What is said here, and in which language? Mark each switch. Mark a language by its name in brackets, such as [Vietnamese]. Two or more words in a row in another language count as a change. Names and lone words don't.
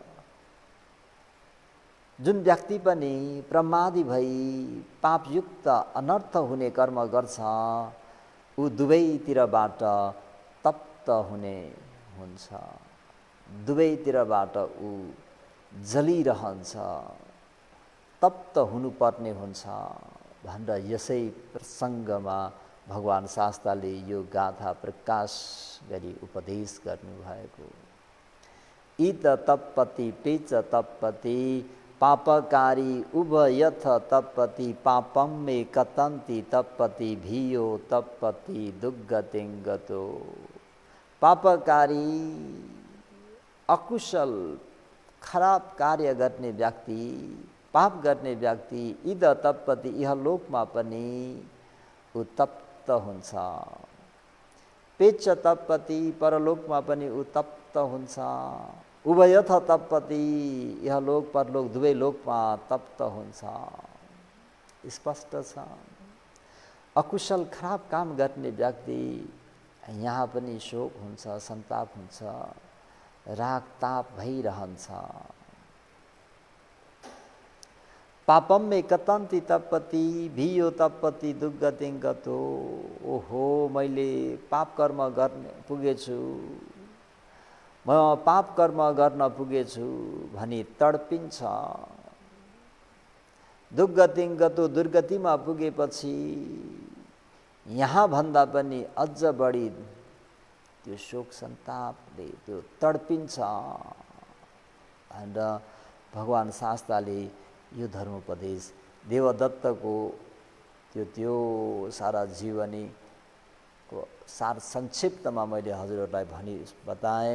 [Nepali] जुन व्यक्ति पनि प्रमादी भई पापयुक्त अनर्थ हुने कर्म गर्छ ऊ दुवैतिरबाट तप्त हुने हुन्छ, दुवैतिरबाट ऊ जलिरहन्छ, तप्त हुनुपर्ने हुन्छ भनेर यसै प्रसङ्गमा भगवान् शास्त्रले यो गाथा प्रकाश गरी उपदेश गर्नुभएको। [Pali] इत तप्पति पेच तप्पति पापकारी उभयथ तप्पति पापम मे कतन्ति तप्पति भियो तप्पति दुर्गतिङ्गतो। [Nepali] पापकारी अकुशल खराब कार्य गर्ने व्यक्ति, पाप गर्ने व्यक्ति [Pali] इद तप्पति [Nepali] इहलोकमा पनि ऊ तप्त हुन्छ, [Pali] पेच तप्पति [Nepali] परलोकमा पनि ऊ तप्त हुन्छ, [Pali] उभयथ तप्पति [Nepali] इहलोक परलोक दुवै लोकमा तप्त हुन्छ। स्पष्ट छ। अकुशल खराब काम गर्ने व्यक्ति यहाँ पनि शोक हुन्छ, सन्ताप हुन्छ, राग ताप भइरहन्छ। [Pali] पापम मे कतन्ति तप्पति भियो तप्पति दुर्गतिङ्गतो। [Nepali] ओहो मैले पाप कर्म गर्ने पुगेछु, म पाप कर्म गर्न पुगेछु भनी तडपिन्छ। दुर्गतिङ्गतो दुर्गतिमा पुगेपछि यहाँ भन्दा पनि अझ बढी त्यो शोक सन्तापले त्यो तडपिन्छ भनेर भगवान् शास्त्रले यो धर्मोपदेश देवदत्तको त्यो सारा जीवनीको सार संक्षिप्तमा मैले हजुरहरूलाई भनी बताएँ।